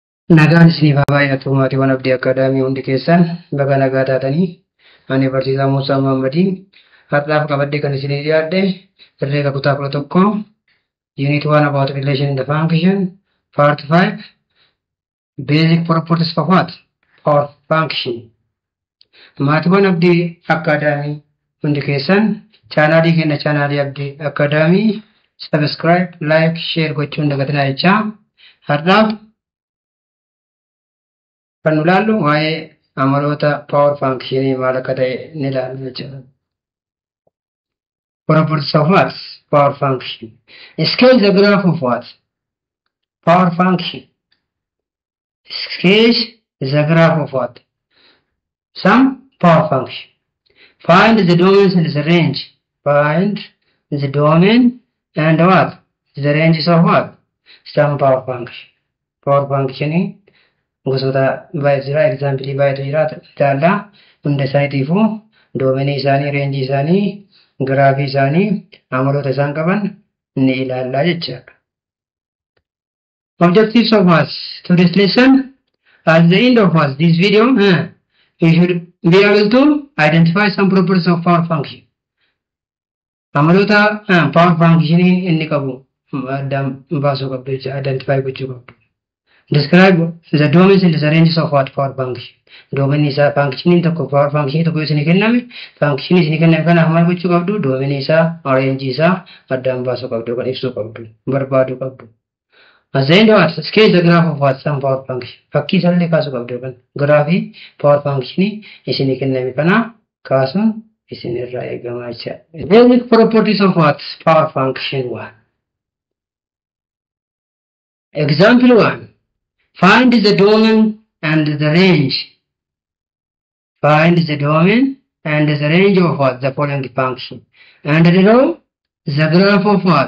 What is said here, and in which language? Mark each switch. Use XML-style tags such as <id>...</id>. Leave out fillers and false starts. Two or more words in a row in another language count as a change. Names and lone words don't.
<om>Nagaan isinii baay'atu maatiiwwan Abdii Akaadaamii hundi keessan baga nagaa taatanii ani barsiisaa Muusaa Muhammadii har'aaf qabadhee kan isinii dhiyaadhe herreega kutaa 11 Unit 1</om> <en>about relation in the function part 5 basic properties of what? Or function.</en> <om>Maatiiwwan Abdii Akaadaamii hundi keessan chaanaalii keenya chaanaalii Abdii Akaadaamii</om> <en>subscribe, like, share</en> <om>gochuun dagatinaa jechaa har'aaf kan ilaallu waa'ee amaloota</om> <en>power function</en> <om>maal akka ta'e ni ilaallu jechuudha.</om> <en>Properties of what? Power function. Sketch the graph of what? Power function. Sketch the graph of what? Some power function. Find the domains and the range. Find the domain and what? The ranges of what? Some power function. Power function</en> <om>gosoota baay'ee jira. Example baay'eetu jira. Taala hunda isaaniitiifuu doomenii isaanii, reenjii isaanii, giraafii isaanii, amaloota isaan qaban ni ilaallaa jechuudha.</om> <en>Objectives of what? Today's lesson. At the end of what? This video, you should be able to identify some properties of power function.</en> <om>Amaloota</om> <en>power function</en> <om>inni qabu addaan baasuu qabdu jechuudha. Identify gochuu qabdu.</om> <en>Describe the domains and the ranges of what power function. Domain is a function</en> <om>tokko</om> <en>power function</en> <om>tokko isin kenname function isin kenname kana hamal gochuu qabdu domain isaa range isaa addaan baasuu qabdu kan ibsuu qabdu barbaaduu qabdu.</om> <en>As the end of what sketch the graph of what some power function.</en> <om>Fakkii sallee kaasuu qabdu kan graafii</om> <en>power function</en> <om>isin kenname kana kaasuun isin irraa eegama jechuudha.</om> <en>Basic properties of what power function 1. Example 1. Find the domain and the range. Find the domain and the range of what? The following function. And draw the graph of what?</en>